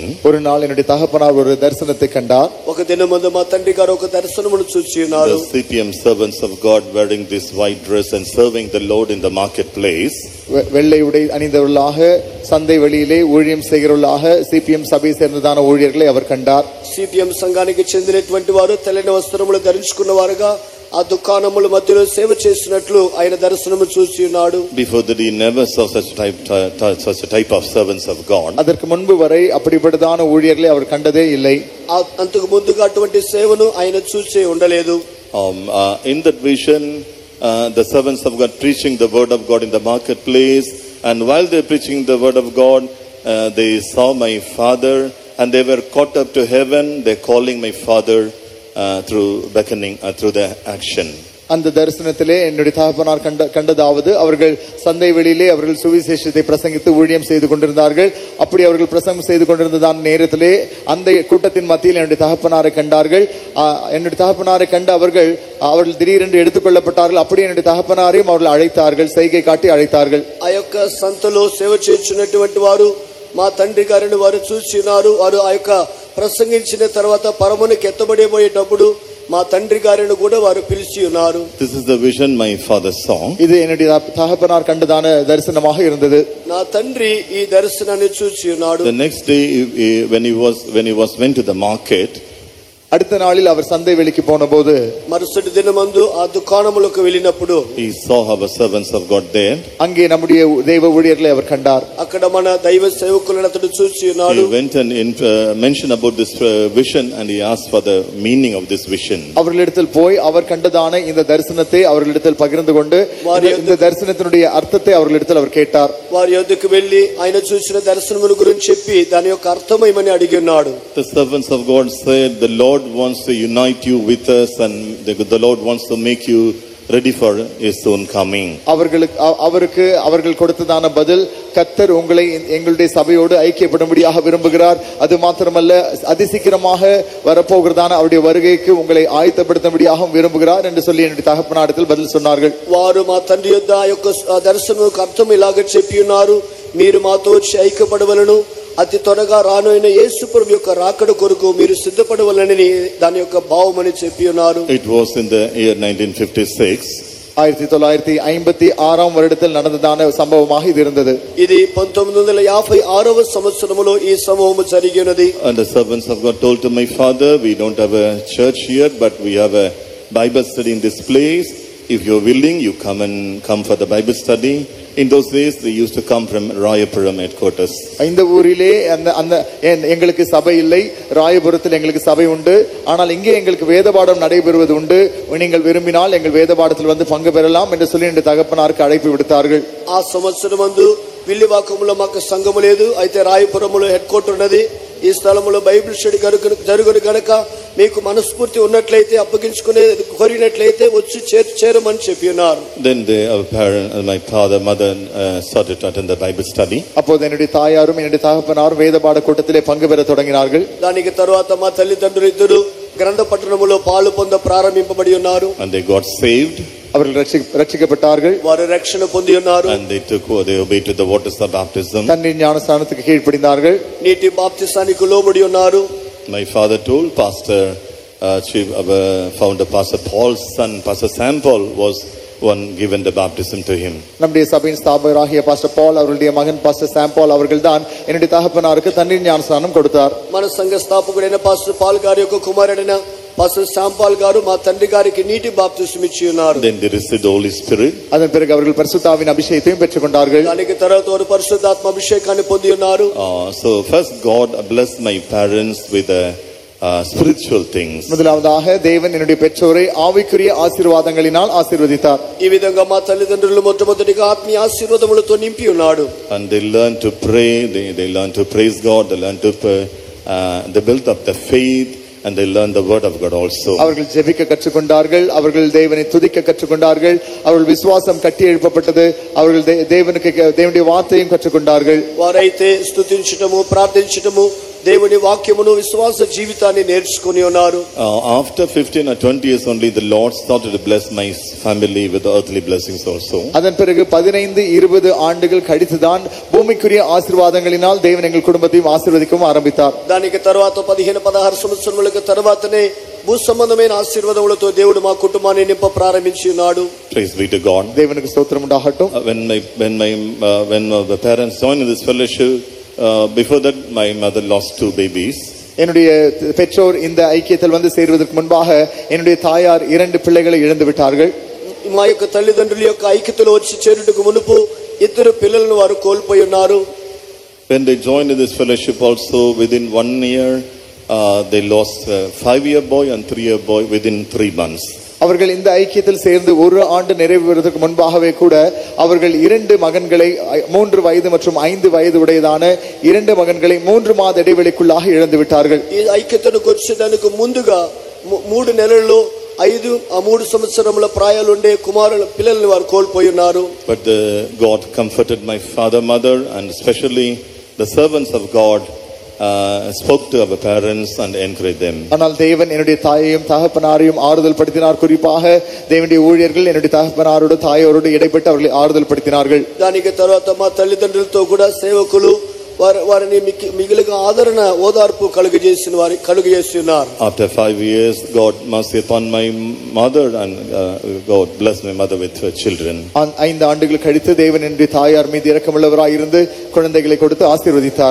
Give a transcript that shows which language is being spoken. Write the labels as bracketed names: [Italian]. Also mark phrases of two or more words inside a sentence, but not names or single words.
[Tamil] ஒரு நாள் என்னுடைய தகப்பனார் ஒரு தரிசனத்தை கண்டார். [Telugu] ఒక దినమందు మా తండ్రి గారు ఒక దర్శనమును చూచి ఉన్నారు. [English] The CPM servants of God wearing this white dress and serving the Lord in the marketplace. [Tamil] வெள்ளை உடை அணிந்தவர்களாக சந்தை வெளியிலே ஊழியம் செய்கிறவர்களாக சிபிஎம் சபை சேர்ந்ததான ஊழியர்களை அவர் கண்டார். [Telugu] సిపిఎం సంఘానికి చెందినటువంటి వారు తెల్లని వస్త్రములు ధరించుకున్న వారుగా ఆ దుకాణముల మధ్యలో సేవ చేసినట్లు ఆయన దర్శనము చూసి ఉన్నాడు. [English] Before that he never saw such a type of servants of God. [Tamil] அதற்கு முன்பு வரை அப்படிப்பட்டதான ஊழியர்களை அவர் கண்டதே இல்லை. [Telugu] అంతకు ముందుగా అటువంటి సేవను ఆయన చూసి ఉండలేదు. [English] In that vision the servants of God preaching the word of God in the marketplace, and while they preaching the word of God they saw my father and they were caught up to heaven. They calling my father through beckoning through the action. [Tamil] அந்த தரிசனத்திலே என்னுடைய தகப்பனார் கண்டதாவது அவர்கள் சந்தை வெளியிலே அவர்கள் சுவிசேஷத்தை பிரசங்கித்து ஊழியம் செய்து கொண்டிருந்தார்கள். அப்படி அவர்கள் பிரசங்கம் செய்து கொண்டிருந்ததான நேரத்திலே அந்த கூட்டத்தின் மத்தியில் என்னுடைய தகப்பனாரை கண்டார்கள். என்னுடைய தகப்பனாரை கண்டு அவர்கள் திடீரென்று எடுத்துக்கொள்ளப்பட்டார்கள். அப்படி என்னுடைய தகப்பனாரையும் அவர்கள் அழைத்தார்கள், செய்கை காட்டி அழைத்தார்கள். [Telugu] ఆ యొక్క సంతలో సేవ చేస్తున్నటువంటి వారు మా తండ్రి గారిని వారు చూసినారు. వారు ఆ యొక్క ప్రసంగించిన తర్వాత పరమునికి ఎత్తబడిపోయేటప్పుడు మా తండ్రి గారిని కూడా వారు పిలిచి ఉన్నారు. [English] This is the vision my father saw. [Tamil] இது என்னுடைய தகப்பனார் கண்டதான தரிசனமாக இருந்தது. [Telugu] నా తండ్రి ఈ దర్శనాన్ని చూసి ఉన్నాడు. [English] The next day when he went to the market, [Tamil] அடுத்த நாளில் அவர் சந்தை வெளிக்கு போனபோது [Telugu] மறுசటి దినమందు ఆ దుకాణములకు వెళ్ళినప్పుడు [English] he saw our servants of God there. [Tamil] அங்கே நம்முடைய தேவ ஊழியர்களை அவர் கண்டார். [Telugu] అక్కడ మన దైవ సేవకులను అతడు చూసి ఉన్నాడు. [English] He went and mentioned about this vision and he asked for the meaning of this vision. [Tamil] அவர்களிடத்தில் போய் அவர் கண்டதான இந்த தரிசனத்தை அவர்களிடத்தில் பகிர்ந்து கொண்டு இந்த தரிசனத்தினுடைய அர்த்தத்தை அவர்களிடத்தில் அவர் கேட்டார். [Telugu] వారి యొద్దకు వెళ్ళి ఆయన చూసిన దర్శనముల గురించి చెప్పి దాని యొక్క అర్థం ఏమని అడిగి ఉన్నాడు. [English] The servants of God said the Lord wants to unite you with us and the Lord wants to make you ready for his soon coming. [Tamil] அவர்கள் கொடுத்ததான பதில், கர்த்தர் உங்களை எங்களுடைய சபையோடு ஐக்கியப்படும்படியாக விரும்புகிறார். அது மாத்திரமல்ல அதிசீக்கிரமாக வரப்போகிறதான அவருடைய வருகைக்கு உங்களை ஆயத்தப்படுத்தும்படியாக விரும்புகிறார் என்று சொல்லி என்னுடைய தகப்பனாரிடத்தில் பதில் சொன்னார்கள். [Telugu] వారు మా తండ్రి యొద్ద ఆ యొక్క దర్శనముకు అర్థం ఇలాగ చెప్పి ఉన్నారు, మీరు మాతో వచ్చి ఐక్యపడవలను, అతి త్వరగా రానైన యేసు ప్రభు యొక్క రాకడ కొరకు మీరు సిద్ధపడవలనని దాని యొక్క భావమని చెప్పి ఉన్నారు. [English] It was in the year 1956. [Tamil] 1956 வருடத்தில் நடந்ததான சம்பவமாக இது இருந்தது. [Telugu] ఇది 1956వ సంవత్సరములో ఈ సంభవము జరిగినది. [English] And the servants of God told to my father, we don't have a church here, but we have a Bible study in this place. If you're willing, you come for the Bible study. In those days, they used to come from Rayapuram headquarters. [Tamil] இந்த ஊரிலே அந்த எங்களுக்கு சபை இல்லை, ராயபுரத்தில் எங்களுக்கு சபை உண்டு. ஆனால் இங்கே எங்களுக்கு வேதபாடம் நடைபெறுவது உண்டு. நீங்கள் விரும்பினால் எங்கள் வேதபாடத்தில் வந்து பங்கு பெறலாம் என்று சொல்லி என் தகப்பனாருக்கு அழைப்பு விடுத்தார்கள். [Telugu] ఆ సంవత్సరమందు విల్లివాకములో మాకు సంఘము లేదు, అయితే రాయపురములో [English] head quarter [Telugu] ఉన్నది. ఈ స్థలములో [English] Bible study [Telugu] జరుగును గనక మీకు మనస్ఫూర్తి ఉన్నట్లయితే అప్పగించుకునే కోరినట్లయితే వచ్చి చేరమని చెప్పి ఉన్నారు. [English] Then my father, mother started to attend the Bible study. [Tamil] அப்போது என்னுடைய தாயாரும் என்னுடைய தகப்பனாரும் வேதபாட கூட்டத்திலே பங்கு பெற தொடங்கினார்கள். [Telugu] దానికి తరువాత మా తల్లిదండ్రులు ఇద్దరు గ్రంథ పట్టణములో పాలు పొంద ప్రారంభింపబడి ఉన్నారు. [English] And they got saved. [Tamil] அவர்கள் ரட்சிக்கப்பட்டார்கள். [Telugu] వారు రక్షణ పొంది ఉన్నారు. [English] And they obeyed to the waters of baptism. [Tamil] தண்ணீர் ஞானஸ்நானத்துக்கு கீழ்ப்படிந்தார்கள். [Telugu] నీటి బాప్తిసానికి లోబడి ఉన్నారు. [English] My father told Pastor founder Pastor Paul's son, Pastor Sam Paul, was one given the baptism to him. [Tamil] நம்முடைய சபையின் ஸ்தாபகராகிய பாஸ்டர் பால் அவருடைய மகன் பாஸ்டர் சாம் பால் அவர்கள்தான் என்னுடைய தகப்பனாருக்கு தண்ணீர் ஞானஸ்நானம் கொடுத்தார். [Telugu] మన సంఘ స్థాపకుడైన పాస్టర్ పాల్ గారి యొక్క కుమారుడైన పాస్టర్ శామ్ పాల్ గారు మా తండ్రి గారికి నీటి బాప్తిసం ఇచ్చి ఉన్నారు. [English] Then they received the Holy Spirit. [Tamil] அதன் பிறகு அவர்கள் பரிசுத்தாவின் அபிஷேகத்தையும் பெற்றுக்கொண்டார்கள். [Telugu] దానికి తర్వాత వారు పరిశుద్ధాత్మ అభిషేకాన్ని పొంది ఉన్నారు. [English] So first God blessed my parents with spiritual things. [Tamil] முதலாவதாக தேவன் என்னுடைய பெற்றோரை ஆவிக்குரிய ஆசீர்வாதங்களினால் ஆசீர்வதித்தார். [Telugu] ఈ విధంగా మా తల్లిదండ్రులు మొట్టమొదటిగా ఆత్మీయ ఆశీర్వాదములతో నింపి ఉన్నాడు. [English] And they learned to pray, they learned to praise God, they learned to they built up the faith. And they learned the word of God also. [Tamil] அவர்கள் ஜெபிக்க கற்றுக்கொண்டார்கள், அவர்கள் தேவனை துதிக்க கற்றுக்கொண்டார்கள், அவர்கள் விசுவாசம் கட்டி எழுப்பப்பட்டது, அவர்கள் தேவனுடைய வார்த்தையும் கற்றுக்கொண்டார்கள். [Telugu] వారైతే స్తుతించటము ప్రార్థించటము దేవుని వాక్యమును విశ్వాస జీవితాన్ని నేర్చుకొని ఉన్నారు. [English] After 15 or 20 years only the Lord started to bless my family with earthly blessings also. [Tamil] அதன் பிறகு 15-20 ஆண்டுகள் கழித்துதான் பூமிக்குரிய ஆசீர்வாதங்களினால் தேவன் எங்கள் குடும்பத்தையும் ஆசீர்வதிக்கவும் ஆரம்பித்தார். [Telugu] దానికి తర్వాత 15-16 సంవత్సరములకు తర్వాతనే భూ సంబంధమైన ఆశీర్వాదములతో దేవుడు మా కుటుంబాన్ని నింప ప్రారంభించి ఉన్నాడు. [English] Praise be to God. [Telugu] దేవునికి స్తోత్రం ఉండాహట్టు. [English] When the parents joined in this fellowship, before that my mother lost 2 babies. [Tamil] என்னுடைய பெற்றோர் இந்த ஐக்கியத்தில் வந்து சேருவதற்கு முன்பாக என்னுடைய தாயார் 2 பிள்ளைகளை இழந்து விட்டார்கள். [Telugu] మా యొక్క తల్లిదండ్రుల యొక్క ఐక్యతలో వచ్చి చేరుటకు మునుపు 2 పిల్లలను వారు కోల్పోయి ఉన్నారు. [English] When they joined in this fellowship also, within 1 year they lost a 5-year boy and 3-year boy within 3 months. [Tamil] அவர்கள் இந்த ஐக்கியத்தில் சேர்ந்து 1 ஆண்டு நிறைவேறுவதற்கு முன்பாகவே கூட அவர்கள் 2 மகன்களை 3 வயது மற்றும் 5 வயது உடையதான 2 மகன்களை 3 மாத இடைவெளிக்குள்ளாக இழந்து விட்டார்கள். [Telugu] ఈ ఐక్యతకు వచ్చేదానికి ముందుగా 3 నెలల్లో 3 సంవత్సరముల ప్రాయాలు ఉండే పిల్లల్ని వారు కోల్పోయి ఉన్నారు. [English] But God comforted my father, mother, and especially the servants of God spoke to our parents and encouraged them. [Tamil] ஆனால் தேவன் என்னுடைய தாயையும் தகப்பனாரையும் ஆறுதல் படுத்தினார். குறிப்பாக தேவனுடைய ஊழியர்கள் என்னுடைய தகப்பனாரோடு தாயோடு இடைப்பட்டு அவர்களை ஆறுதல் படுத்தினார்கள். [Telugu] దానికి తర్వాత మా తల్లిదండ్రులతో కూడా సేవకులు వారిని మిగిలిన ఆదరణ ఓదార్పు కలుగజేస్తున్నారు. [English] After 5 years, God mercy upon my mother, and God blessed my mother with her children. [Tamil] 5 ஆண்டுகள் கழித்து தேவன் என்னுடைய தாயார் மீது இரக்கமுள்ளவராய் இருந்து குழந்தைகளை கொடுத்து ஆசீர்வதித்தார்.